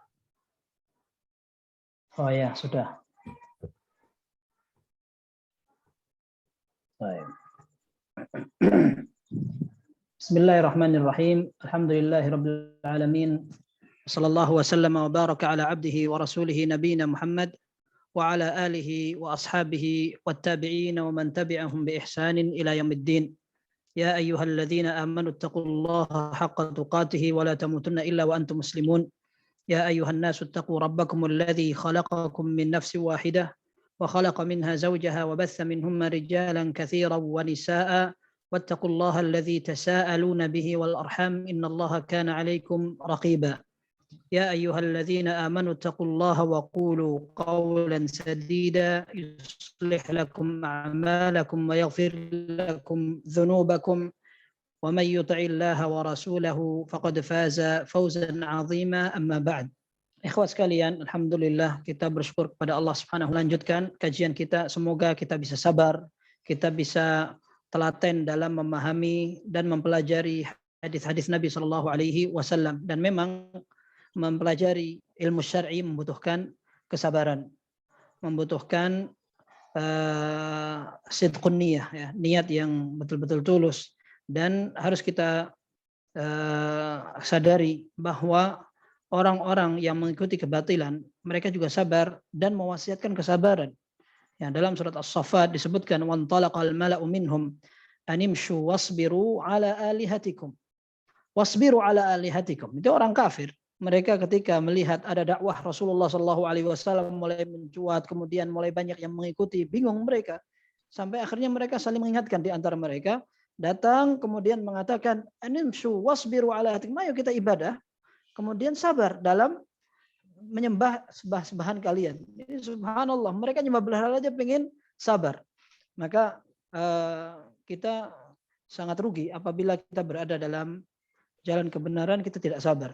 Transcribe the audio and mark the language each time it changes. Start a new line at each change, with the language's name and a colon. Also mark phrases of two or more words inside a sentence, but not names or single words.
Indonesian: Oh ya, sudah. Baik.
Arabic: بسم الله الرحمن الرحيم. الحمد لله رب العالمين. صلى الله وسلم وبارك على عبده ورسوله نبينا محمد وعلى آله وأصحابه والتابعين ومن تبعهم بإحسان إلى يوم الدين. يا أيها الذين آمنوا اتقوا الله حق تقاته ولا تموتن إلا وأنتم مسلمون. يا أيها الناس اتقوا ربكم الذي خلقكم من نفس واحدة وخلق منها زوجها وبث منهما رجالا كثيرا ونساء واتقوا الله الذي تساءلون به والأرحام إن الله كان عليكم رقيبا يا أيها الذين آمنوا اتقوا الله وقولوا قولا سديدا يصلح لكم أعمالكم ويغفر لكم ذنوبكم ومن يطع الله ورسوله فقد فاز فوزا عظيما أما بعد.
Indonesian: Ikhwat sekalian, alhamdulillah kita bersyukur kepada Allah
Arabic: سبحانه وتعالى.
Indonesian: Lanjutkan kajian kita, semoga kita bisa sabar, kita bisa telaten dalam memahami dan mempelajari hadis-hadis Nabi
Arabic: صلى الله عليه وسلم.
Indonesian: Dan memang mempelajari ilmu syar'i membutuhkan kesabaran, membutuhkan
Arabic: صدق النية,
Indonesian: ya, niat yang betul-betul tulus. Dan harus kita sadari bahwa orang-orang yang mengikuti kebatilan, mereka juga sabar dan mewasiatkan kesabaran. Ya, dalam surat As-Saffat disebutkan
Arabic: وانطلق الملأ منهم أن امشوا واصبروا على آلهتكم. واصبروا على آلهتكم.
Indonesian: Itu orang kafir. Mereka ketika melihat ada dakwah Rasulullah SAW mulai mencuat, kemudian mulai banyak yang mengikuti, bingung mereka. Sampai akhirnya mereka saling mengingatkan di antara mereka, datang kemudian mengatakan
Arabic: أن امشوا واصبروا على آلهتكم.
Indonesian: Ayo kita ibadah. Kemudian sabar dalam menyembah sembah-sembahan kalian. Ini subhanallah, mereka nyembah berhala aja pengen sabar. Maka kita sangat rugi apabila kita berada dalam jalan kebenaran kita tidak sabar.